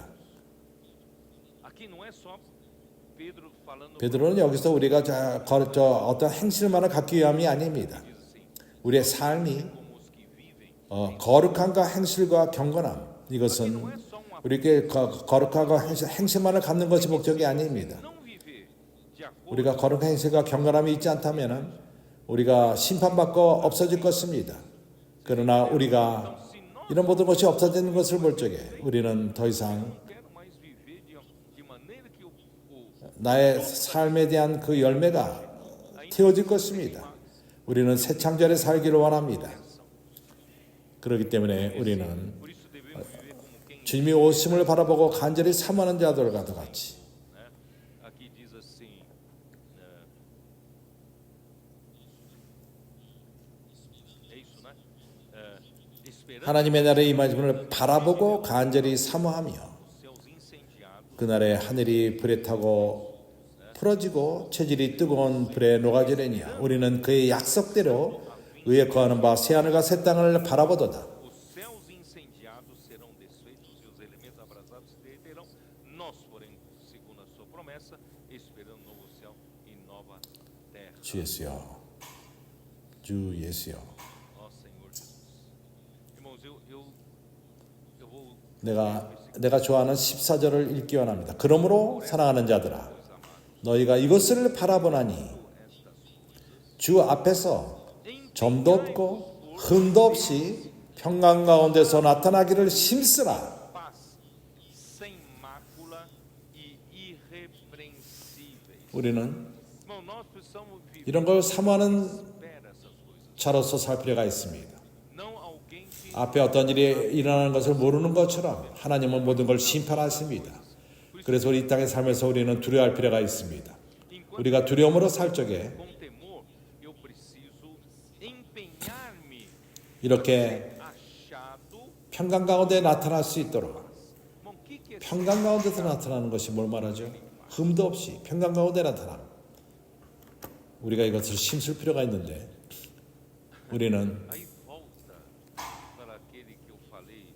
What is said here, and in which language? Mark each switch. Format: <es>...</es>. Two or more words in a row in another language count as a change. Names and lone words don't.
<pt>aqui não é só Pedro falando</pt> <ko>베드로는 여기서 우리가 어떤 행실만을 갖기 위함이 아닙니다. 우리의 삶이</ko> <pt>como os que vivem.</pt> <ko>거룩함과 행실과 경건함 이것은 우리에게 거룩함과 행실만을 갖는 것이 목적이 아닙니다.</ko> <pt>Não viver de acordo</pt> <ko>우리가 거룩한 행실과 경건함이 있지 않다면 우리가 심판받고 없어질 것입니다. 그러나 우리가 이런 모든 것이 없어지는 것을 볼 적에 우리는 더 이상</ko> <pt>não quero mais viver de maneira que o</pt> <ko>나의 삶에 대한 그 열매가 태워질 것입니다. 우리는 새 창조에 살기를 원합니다. 그렇기 때문에 우리는</ko> <pt>por isso devemos viver como quem</pt> <ko>주님이 오심을 바라보고 간절히 사모하는 자들과 같이</ko> <pt>né? Aqui diz assim, é isso, né? Esperando</pt> <ko>하나님의 날의 임하심을 바라보고 간절히 사모하며</ko> <pt>os céus incendiados,</pt> <ko>그날에 하늘이 불에 타고 풀어지고 체질이 뜨거운 불에 녹아지려니 우리는 그의 약속대로 의에 거하는 바 새하늘과 새 땅을 바라보도다.</ko> <pt>os céus incendiados serão desfeitos e os elementos abrasados se derreterão. Nós, porém, segundo a sua promessa, esperando novo céu e nova terra.</pt> <ko>주 예수여, 주 예수여.</ko> <pt>Ó Senhor Jesus. Irmãos, eu vou</pt> <ko>내가 좋아하는 14절을 읽기 원합니다. 그러므로 사랑하는 자들아 너희가 이것을 바라보나니 주 앞에서 점도 없고 흠도 없이 평강 가운데서 나타나기를 힘쓰라.</ko> <pt>paz sem mácula e irrepreensíveis.</pt> <ko>우리는</ko> <pt>Irmão, nós precisamos viver</pt> <ko>이런 걸 사모하는</ko> <pt>espera essas coisas.</pt> <ko>자로서 살 필요가 있습니다.</ko> <pt>Não alguém que</pt> <ko>앞에 어떤 일이 일어나는 것을 모르는 것처럼 하나님은 모든 걸 심판하십니다. 그래서 우리 이 땅에 살면서 우리는 두려워할 필요가 있습니다. 우리가 두려움으로 살 적에</ko> <pt>com temor eu preciso empenhar-me</pt> <ko>이렇게</ko> <pt>achado.</pt> <ko>평강 가운데 나타날 수 있도록</ko> <pt>Irmão, o que é</pt> <ko>평강 가운데서 나타나는 것이 뭘 말하죠? 흠도 없이 평강 가운데 나타남. 우리가 이것을 힘쓸 필요가 있는데 우리는</ko> <pt>Aí volta para aquele que eu falei.</pt>